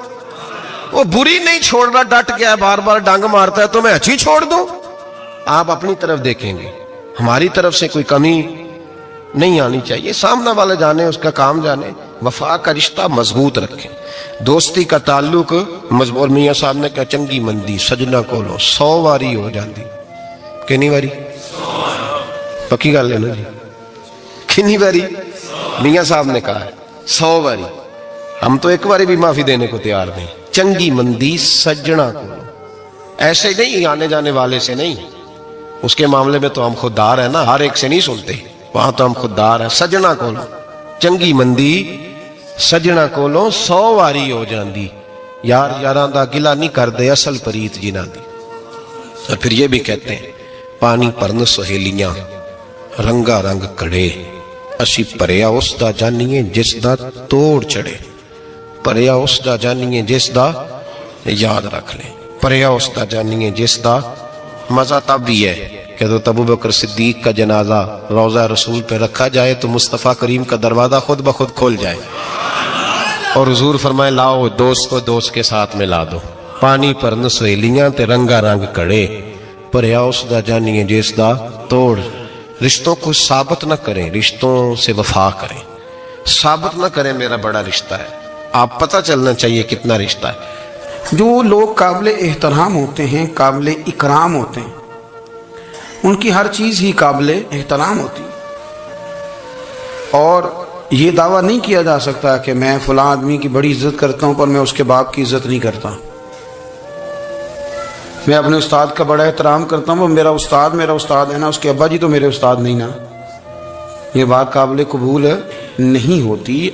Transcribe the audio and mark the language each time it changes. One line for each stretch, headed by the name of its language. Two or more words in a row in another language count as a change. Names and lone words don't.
Urdu: وہ بری نہیں چھوڑ رہا، ڈٹ گیا ہے، بار بار ڈنگ مارتا ہے تو میں اچھی چھوڑ دوں؟ آپ اپنی طرف دیکھیں گے، ہماری طرف سے کوئی کمی نہیں آنی چاہیے. سامنے والا جانے، اس کا کام جانے. وفا کا رشتہ مضبوط رکھیں، دوستی کا تعلق مضبوط. اور میاں صاحب نے کہا
Punjabi: چنگی مندی سجنا کولو 100 واری ہو جاندی. کنی واری؟ پکی گل ہے نا جی، کنی واری؟
Urdu: میاں صاحب نے کہا 100 واری. ہم تو ایک باری بھی معافی دینے کو تیار نہیں.
Punjabi: چنگی مندی سجنا کولو،
Urdu: ایسے نہیں آنے جانے والے سے نہیں. اس کے معاملے میں تو ہم خوددار ہیں نا، ہر ایک سے نہیں سنتے، وہاں تو ہم خوددار ہیں.
Punjabi: سجنا کولو چنگی مندی سجنا کولو 100 واری ہو جاندی. یار یاراں دا گلا نہیں کر دے اصل پریت جنہاں دی.
Urdu: اور پھر یہ بھی کہتے ہیں
Punjabi: پانی پرن سہیلیاں رنگا رنگ کڑے، اسی پریا اس دا جانیے جس دا توڑ چڑے. پریا اس دا جانیے جس دا،
Urdu: یاد رکھ لیں،
Punjabi: پریا اس دا جانیے جس دا.
Urdu: مزہ تب بھی ہے کہ تو ابو بکر صدیق کا جنازہ روضہ رسول پہ رکھا جائے تو مصطفیٰ کریم کا دروازہ خود بخود کھول جائے اور حضور فرمائے لاؤ دوست کو دوست کے ساتھ میں لا دو.
Punjabi: پانی پرن سہیلیاں تے رنگا رنگ کڑے، پریا اس دا جانیے جس دا توڑ.
Urdu: رشتوں کو ثابت نہ کریں، رشتوں سے وفا کریں. ثابت نہ کریں میرا بڑا رشتہ ہے، آپ پتہ چلنا چاہیے کتنا رشتہ ہے۔ جو لوگ قابل احترام ہوتے ہیں، قابل اکرام ہوتے ہیں، ان کی ہر چیز ہی قابل احترام ہوتی ہے، اور یہ دعویٰ نہیں کیا جا سکتا کہ میں فلاں آدمی کی بڑی عزت کرتا ہوں پر میں اس کے باپ کی عزت نہیں کرتا، میں اپنے استاد کا بڑا احترام کرتا ہوں، وہ میرا استاد ہے نا، اس کے ابا جی تو میرے استاد نہیں نا، یہ بات قابل قبول نہیں ہوتی۔